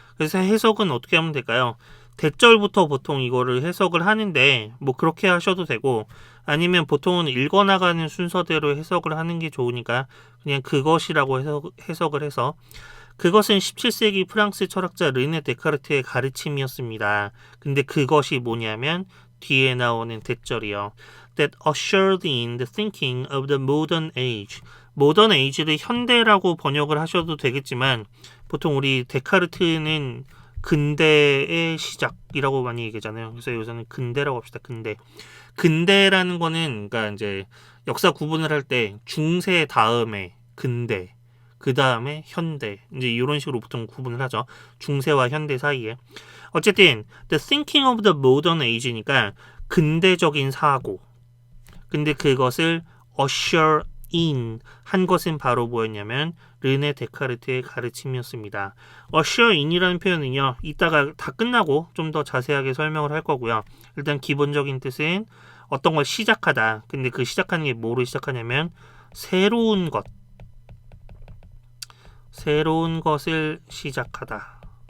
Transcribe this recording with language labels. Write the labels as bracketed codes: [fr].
[ko] 그래서 해석은 어떻게 하면 될까요? 대절부터 보통 이거를 해석을 하는데 뭐 그렇게 하셔도 되고 아니면 보통은 읽어나가는 순서대로 해석을 하는 게 좋으니까 그냥 그것이라고 해석을 해서 그것은 17세기 프랑스 철학자 르네 데카르트의 가르침이었습니다. 근데 그것이 뭐냐면 뒤에 나오는 대절이요. [en] That ushered in the thinking of the modern age. [ko] modern age를 현대라고 번역을 하셔도 되겠지만 보통 우리 데카르트는 근대의 시작이라고 많이 얘기하잖아요. 그래서 여기서는 근대라고 합시다. 근대라는 거는 그러니까 이제 역사 구분을 할 때 중세 다음에 근대, 그 다음에 현대 이제 이런 식으로 보통 구분을 하죠. 중세와 현대 사이에. 어쨌든 [en] the thinking of the modern age [ko] 니까 근대적인 사고. 근데 그것을 usher in 한 것은 바로 뭐였냐면 르네 데카르트의 가르침이었습니다. usher in이라는 표현은요. 이따가 다 끝나고 좀 더 자세하게 설명을 할 거고요. 일단 기본적인 뜻은 어떤 걸 시작하다. 근데 그 시작하는 게 뭐로 시작하냐면 새로운 것을 시작하다.